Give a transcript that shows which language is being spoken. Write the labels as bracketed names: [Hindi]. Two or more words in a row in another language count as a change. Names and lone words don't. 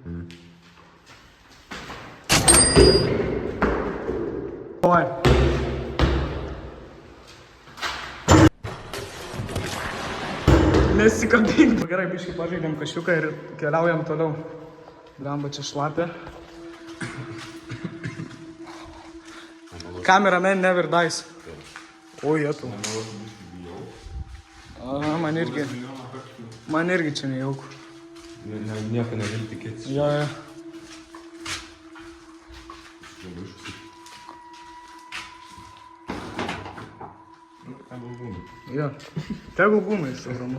[Lithuanian] Oi. Nesikabink. Gerai, biškai pažaidėm kašiuką ir keliaujam toliau. Blemba čia šlapė. [English] Cameraman never dies. [Lithuanian] O, jėtų. Aha, man irgi čia nejauku. Nieko negali tikėtis. Jo. Jo, tegul būna iš ramus.